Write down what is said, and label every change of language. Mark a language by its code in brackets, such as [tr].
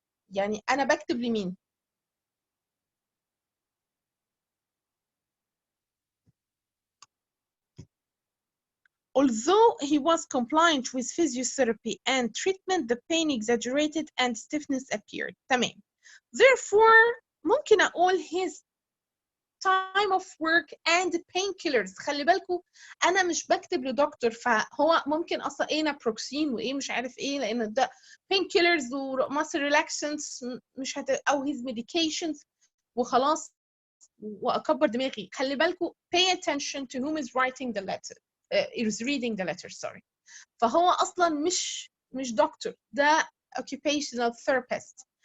[ar] يعني أنا بكتب لمين؟ [en] Although he was compliant with physiotherapy and treatment, the pain exaggerated and stiffness appeared. [ar] تمام. [en] Therefore [ar] ممكن أقول [en] his time of work and painkillers. [ar] خلي بالكم أنا مش بكتب لدكتور فهو ممكن أصلا إيه نابروكسين وإيه مش عارف إيه لأن ده painkillers وماسل relaxants مش أو [en] his medications [ar] وخلاص وأكبر دماغي. [en] خلي بالكم pay attention to whom is writing the letter. is reading the letter sorry. [ar] فهو اصلا مش دكتور ده occupational therapist.